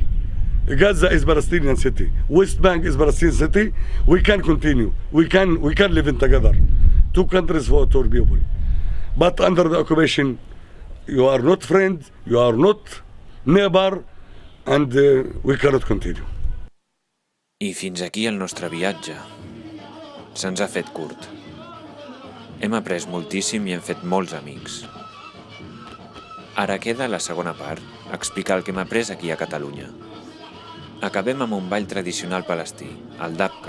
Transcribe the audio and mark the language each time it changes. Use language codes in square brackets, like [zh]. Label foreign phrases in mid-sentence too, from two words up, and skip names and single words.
[en] Gaza is Palestinian city. West Bank is Palestinian city. We can continue. We can live in together. Two countries for two people. But under the occupation, you are not friend, you are not neighbor, and we cannot continue. [ca] I fins aquí el nostre viatge. Se'ns ha fet curt. Hem après moltíssim i hem fet molts amics. Ara queda la segona part, explicar el que hem après aquí a Catalunya. Acabem amb un ball tradicional palestí, el Dabka.